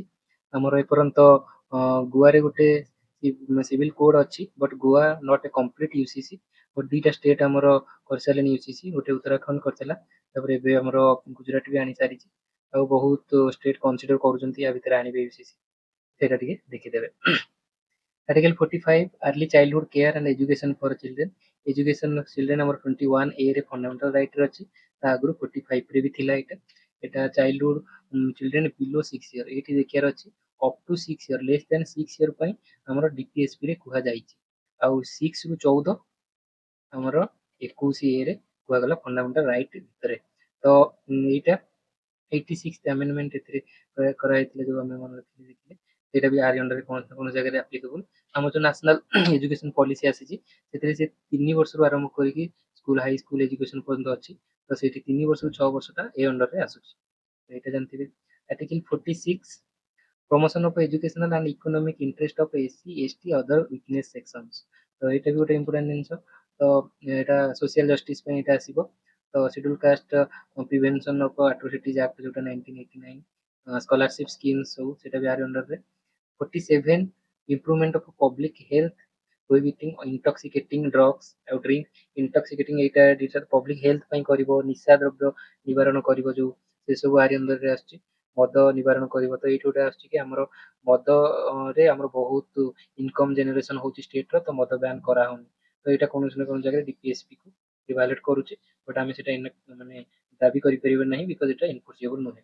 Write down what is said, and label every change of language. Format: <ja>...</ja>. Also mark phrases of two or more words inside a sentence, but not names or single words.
<or>ଆମର ଏପର୍ଯ୍ୟନ୍ତ ଗୋଆରେ ଗୋଟେ</or> <en>civil code</en> <or>ଅଛି,</or> <en>but Goa not a complete UCC.</en> <or>ବଟ୍ ଦିଟା ଷ୍ଟେଟ୍ ଆମର କରିସାରିଲେଣି ୟୁସିସି, ଗୋଟେ ଉତ୍ତରାଖଣ୍ଡ କରିଥିଲା, ତାପରେ ଏବେ ଆମର ଗୁଜୁରାଟ ବି ଆଣି ସାରିଛି, ଆଉ ବହୁତ ଷ୍ଟେଟ୍ କନସିଡର କରୁଛନ୍ତି ୟା ଭିତରେ ଆଣିବେ ୟୁସିସି, ସେଇଟା ଟିକେ ଦେଖିଦେବେ।</or> <en>Article 45 Early Childhood Care and Education for Children. Education of Children</en> <or>ଆମର 21A ରେ</or> <en>fundamental right</en> <or>ରେ ଅଛି, ତା ଆଗରୁ 45 ରେ ବି ଥିଲା ଏଇଟା। ଏଇଟା</or> <en>childhood children below 6 year,</en> <or>ଏଇଠି ଦେଖିବାର ଅଛି</or> <en>up to 6 year, less then 6 year</en> <or>ପାଇଁ ଆମର ଡିପିଏସପି ରେ କୁହାଯାଇଛି, ଆଉ 6 ରୁ 14 ଆମର 21A ରେ କୁହାଗଲା</or> <en>fundamental right</en> <or>ଭିତରେ। ତ ଏଇଟା</or> <en>86th amendment</en> <or>ଏଥିରେ କରାଯାଇଥିଲା, ଯୋଉ ଆମେ ମନେ ରଖିଲେ ଦେଖିଲେ ସେଇଟା ବି ଆରି ଅଣ୍ଡରରେ କୌଣସି ନା କୌଣସି ଜାଗାରେ ଆପ୍ଲିକେବୁଲ। ଆମର ଯୋଉ ନ୍ୟାସନାଲ ଏଜୁକେସନ ପଲିସି ଆସିଛି ସେଥିରେ ସେ 3 ବର୍ଷରୁ ଆରମ୍ଭ କରିକି</or> <en>school high school education</en> <or>ପର୍ଯ୍ୟନ୍ତ ଅଛି, ତ ସେଇଠି 3 ବର୍ଷରୁ 6 ବର୍ଷଟା ଏ ଅଣ୍ଡରରେ ଆସୁଛି, ଏଇଟା ଜାଣିଥିବେ।</or> <en>ଆର୍ଟିକଲ 46 promotion of educational and economic interest of SC ST other weakness sections।</en> <or>ତ ଏଇଟା ବି ଗୋଟେ ଇମ୍ପୋର୍ଟାଣ୍ଟ ଜିନିଷ, ତ ଏଇଟା</or> <en>social justice</en> <or>ପାଇଁ ଏଇଟା ଆସିବ। ତ ସିଡ୍ୟୁଲ କାଷ୍ଟ ପ୍ରିଭେନସନ ଅଫ ଆଟ୍ରୋସିଟିଜ ଆକ୍ଟ ଯୋଉଟା 1989,</or> <en>scholarship schemes</en> <or>ସବୁ ସେଇଟା ବି ଆରି ଅଣ୍ଡରରେ।</or> <en>47 improvement of public health prohibiting intoxicating drugs ଆଉ drink।</en> <or>intoxicating ଏଇଟା</or> <en>public health</en> <or>ପାଇଁ କରିବ, ନିଶା ଦ୍ରବ୍ୟ ନିବାରଣ କରିବ ଯୋଉ, ସେ ସବୁ ଆରି ଅଣ୍ଡରରେ ଆସୁଛି। ମଦ ନିବାରଣ କରିବ, ତ ଏଇଠି ଗୋଟେ ଆସୁଛି କି ଆମର ମଦରେ ଆମର ବହୁତ</or> <en>income generation</en> <or>ହଉଛି ଷ୍ଟେଟ ର, ତ ମଦ ବ୍ୟାନ୍ କରାହଉନି, ତ ଏଇଟା କୌଣସି ନା କୌଣସି ଜାଗାରେ ଡିପିଏସପି କୁ ରିଭାଲେଟ୍ କରୁଛି, ବଟ୍ ଆମେ ସେଟା ମାନେ ଦାବି କରିପାରିବା ନାହିଁ ବିକଜ ଏଟା ଏନଫୋର୍ସିଏବଲ ନୁହେଁ।</or>